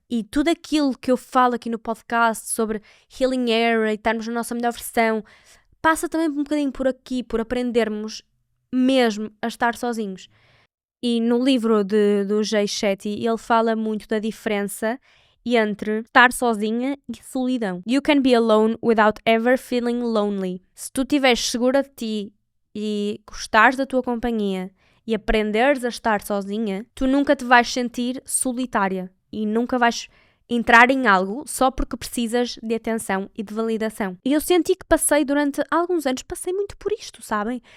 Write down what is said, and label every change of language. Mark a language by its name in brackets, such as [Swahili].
[Portuguese] E tudo aquilo que eu falo aqui no podcast sobre healing area e estarmos na nossa melhor versão, passa também um bocadinho por aqui, por aprendermos mesmo a estar sozinhos. E no livro do Jay Shetty, ele fala muito da diferença entre estar sozinha e solidão. [English] You can be alone without ever feeling lonely. [Portuguese] Se tu estiveres segura de ti e gostares da tua companhia e aprenderes a estar sozinha, tu nunca te vais sentir solitária e nunca vais entrar em algo só porque precisas de atenção e de validação. E eu senti que durante alguns anos, passei muito por isto, sabem?